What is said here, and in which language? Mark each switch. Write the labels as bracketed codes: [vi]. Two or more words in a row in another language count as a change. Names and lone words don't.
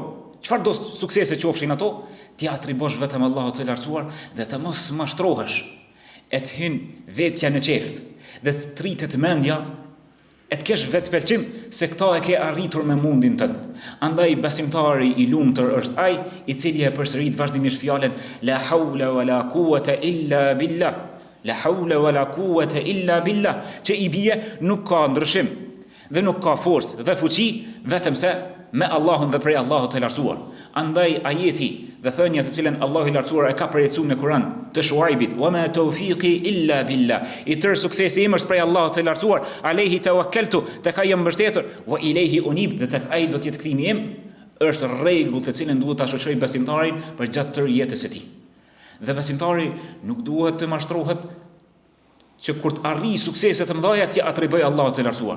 [sq] Çfarë do suksese qofshin ato, ti atribosh vetëm Allahut të lartësuar dhe të mos mashtrohesh, e të hin vetja në qef, dhe të tritet mendja, e të kesh vetë pëlqim se këta e ke arritur me mundin tënd. Andaj besimtari i lumtur është ai i cili e përsërit vazhdimisht fjalën [ar] لا حول ولا قوة إلا بالله. لا حول ولا قوة إلا بالله, [sq] që i bie nuk ka ndryshim dhe nuk ka forcë dhe fuqi vetëm se me Allahun dhe prej Allahut të lartësuar. Andaj ajeti dhe thënia të cilën Allahu i lartësuar e ka përjetësuar në Kur'an të Shuaibit, [ar] "وما توفيقي إلا بالله", [sq] i tërë suksesi im është prej Allahut të lartësuar, [ar] "عليه توكلت", [sq] tek ai jam mbështetur, [ar] "وإليه أنيب", [sq] dhe tek ai do të jetë kthimi im, është rregull të cilën duhet ta shoqëroj besimtarin për gjatë tërë jetës së tij. Dhe besimtari nuk duhet të mashtrohet që kur të arrijë suksese të mëdha ti atriboj Allahut të lartësuar.